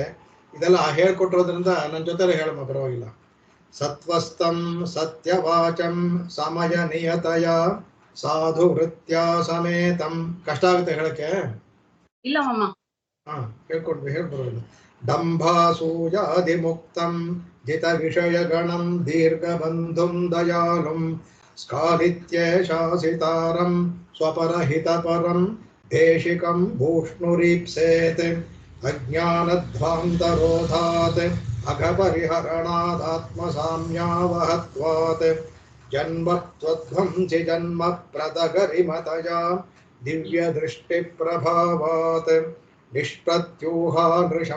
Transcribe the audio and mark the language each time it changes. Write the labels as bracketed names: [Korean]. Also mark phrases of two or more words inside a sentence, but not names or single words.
[Kannada] ಇದೆಲ್ಲ ಹೇಳ್ಕೊಟ್ಟಿರೋದ್ರಿಂದ ನನ್ನ ಜೊತೆ ಹೇಳಮ್ಮ, ಪರವಾಗಿಲ್ಲ. [Sanskrit] ಸತ್ವಸ್ಥಂ ಸತ್ಯವಾಚಂ ಸಮಯ ನಿಯತಯ ಸಾಧು ವೃತ್ಯ ಸಮೇತಂ. [Kannada] ಕಷ್ಟ ಆಗುತ್ತೆ ಹೇಳಕ್ಕೆ? ಇಲ್ಲ ಮಾಮ. ಹಾ ಹೇಳ್ಬರೋದಿಲ್ಲ. [Sanskrit] ದಂಭಾಸೂಯಾದಿ ಮುಕ್ತಂ ಜಿತ ವಿಷಯ ಗಣಂ ದೀರ್ಘಬಂಧುಂ ದಯಾಲುಂ ಸ್ಕಾಲಿತ್ಯ ಶಾಸಿತಾರಂ ಸ್ವಪರಹಿತ ಪರಂ ದೇಶಿಕಂ ಭೂಷ್ಣುರೀಪ್ಸೇತ್ ಅಜ್ಞಾನಧ್ವಾಂತರೋಧಾತ್ ಅಘಪರಿಹರಣಾದಾತ್ಮಸಾಮ್ಯಾವಹತ್ವಾತ್ ಜನ್ಮತ್ವಧ್ವಂಸಿ ಜನ್ಮ ಪ್ರದಗರಿಮತಯಾ ದಿವ್ಯದೃಷ್ಟಿಪ್ರಭಾವಾತ್ ನಿಷ್ಪ್ರತ್ಯೂಹಾ ನೃಶಂ